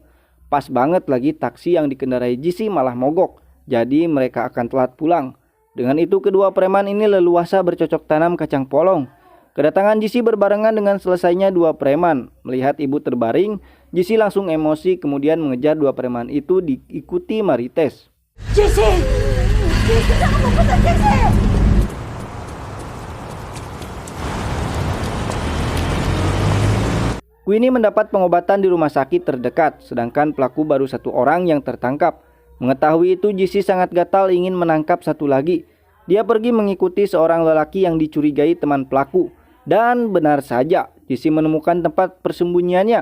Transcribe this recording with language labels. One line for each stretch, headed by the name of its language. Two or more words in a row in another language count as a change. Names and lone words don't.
Indonesian: Pas banget lagi taksi yang dikendarai Jesse malah mogok. Jadi mereka akan telat pulang. Dengan itu kedua preman ini leluasa bercocok tanam kacang polong. Kedatangan Jesse berbarengan dengan selesainya dua preman. Melihat ibu terbaring, Jesse langsung emosi kemudian mengejar dua preman itu diikuti Marites. Jesse!
Filipino: Jesse, saan ka pupunta, Jesse?
Indonesian: Queenie mendapat pengobatan di rumah sakit terdekat, sedangkan pelaku baru satu orang yang tertangkap. Mengetahui itu, Jesse sangat gatal ingin menangkap satu lagi. Dia pergi mengikuti seorang lelaki yang dicurigai teman pelaku. Dan benar saja, Jesse menemukan tempat persembunyiannya.